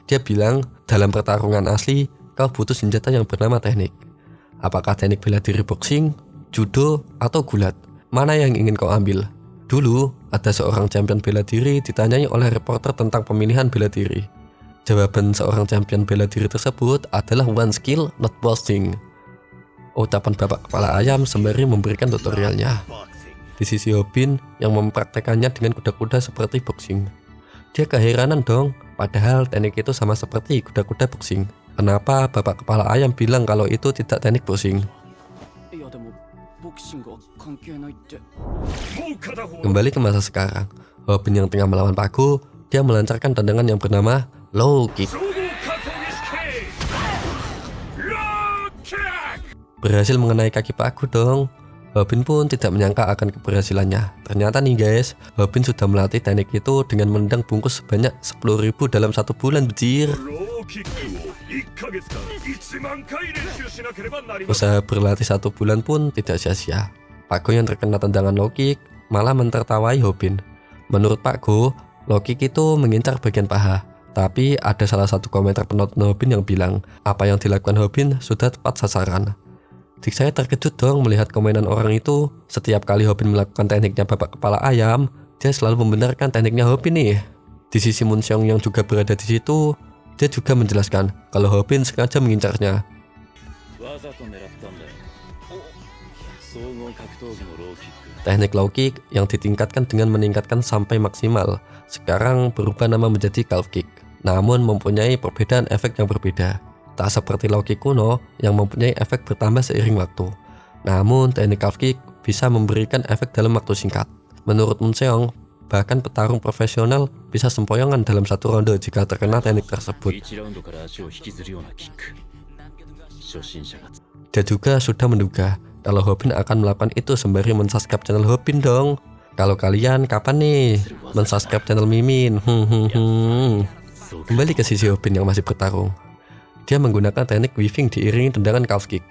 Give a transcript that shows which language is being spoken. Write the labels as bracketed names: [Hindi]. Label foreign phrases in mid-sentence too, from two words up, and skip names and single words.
[Indonesian] Dia bilang, dalam pertarungan asli, kau butuh senjata yang bernama teknik. Apakah teknik bela diri boxing, judo, atau gulat? Mana yang ingin kau ambil? Dulu, ada seorang champion bela diri ditanyai oleh reporter tentang pemilihan bela diri. Jawaban seorang champion bela diri tersebut adalah [English] one skill, not boxing. [Indonesian] Ucapan Bapak Kepala Ayam sembari memberikan tutorialnya. di sisi Hobin yang mempraktekannya dengan kuda-kuda seperti boxing. Dia keheranan dong, padahal teknik itu sama seperti kuda-kuda boxing. Kenapa bapak kepala ayam bilang kalau itu tidak teknik boxing? [Japanese] いやでもボクシングは関係ないって。もう片方 [Indonesian] Kembali ke masa sekarang, Hobin yang tengah melawan Pakku, dia melancarkan tendangan yang bernama [English] low kick. [Japanese] 総合格闘技式ローキック [Indonesian] Berhasil mengenai kaki Pakku dong. Hobin pun tidak menyangka akan keberhasilannya. Ternyata nih guys, Hobin sudah melatih teknik itu dengan menendang bungkus sebanyak 10.000 dalam 1 bulan, bejir. [Japanese] ローキックを1ヶ月間1万回練習しなければなりません [Indonesian] Usaha berlatih 1 bulan pun tidak sia-sia. Pakku yang terkena tendangan [English] low kick [Indonesian] malah mentertawai Hobin. Menurut Pakku, [English] low kick [Indonesian] itu mengincar bagian paha. Tapi ada salah satu komentar penonton Hobin yang bilang apa yang dilakukan Hobin sudah tepat sasaran. Dik saya terkejut dong melihat komenan orang itu. Setiap kali Hobin melakukan tekniknya bapak kepala ayam, dia selalu membenarkan tekniknya Hobin nih. Di sisi Munseong yang juga berada di situ, dia juga menjelaskan kalau Hobin sengaja mengincarnya. [Japanese] わざと狙ったんだよ。総合格闘技のローキック。 [Indonesian] Teknik [English] low kick [Indonesian] yang ditingkatkan dengan meningkatkan sampai maksimal, sekarang berubah nama menjadi [English] calf kick. [Indonesian] Namun mempunyai perbedaan efek yang berbeda. Tak seperti [English] low kick [Indonesian] kuno yang mempunyai efek bertambah seiring waktu. Namun teknik [English] calf kick [Indonesian] bisa memberikan efek dalam waktu singkat. Menurut Munseong, bahkan petarung profesional bisa sempoyongan dalam 1 ronde jika terkena teknik tersebut. [Japanese] 1 ラウンドから足を引きずるようなキック。初心者が。 [Indonesian] Dia juga sudah menduga kalau Hobin akan melakukan itu sembari mensubscribe channel Hobin dong. Kalau kalian kapan nih mensubscribe channel Mimin? Kembali ke sisi Hobin yang masih bertarung. Dia menggunakan teknik weaving diiringi tendangan [English] calf kick.